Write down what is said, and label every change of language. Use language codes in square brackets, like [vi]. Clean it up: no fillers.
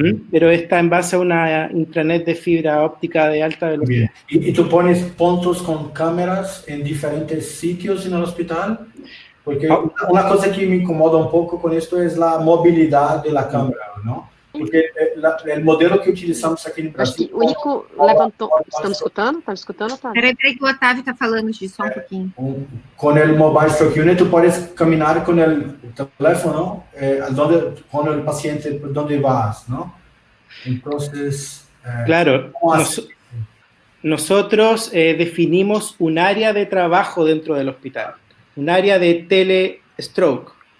[es] Pero está en base a una intranet de fibra óptica de alta velocidad. ¿Y tú pones puntos con cámaras en diferentes sitios en el hospital? Porque una cosa que me incomoda un poco con esto es la movilidad de la cámara, ¿no? Porque el modelo que utilizamos [pt] aqui no Brasil... Acho que o Nico levantou... Estamos escutando? Estamos escutando, Otávio? Peraí que o Otávio está falando disso só um pouquinho. Com o Mobile Stroke Unit, [es] tu puedes [pt] caminhar com o teléfono com o paciente [es] por donde vas, ¿no? Entonces... Claro, nosotros definimos un área de trabajo dentro del hospital, un área de telestroke.